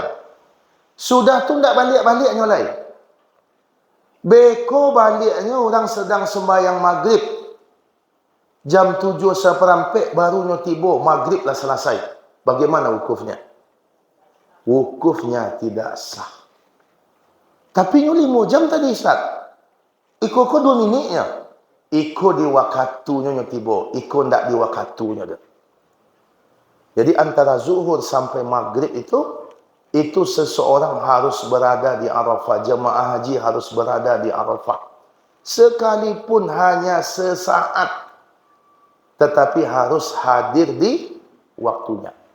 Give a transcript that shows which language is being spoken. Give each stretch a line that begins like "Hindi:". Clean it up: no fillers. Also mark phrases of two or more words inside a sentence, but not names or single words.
Minangkabau: Sudah tu tak balik-balik nyolai. Beko baliknya orang sedang sembahyang maghrib. Jam 7:15 barunya tiba.
Indonesian: Maghrib lah selesai. Bagaimana wukufnya? Wukufnya tidak sah. Tapi 5 jam tadi Ustaz.
Minangkabau: Iko 2 minitnya. Iko di wakatunya tiba. Iko tak di wakatunya dah.
Indonesian: Jadi antara zuhur sampai maghrib itu seseorang harus berada di Arafah. Jemaah haji harus berada di Arafah. Sekalipun hanya sesaat. Tetapi harus hadir di waktunya.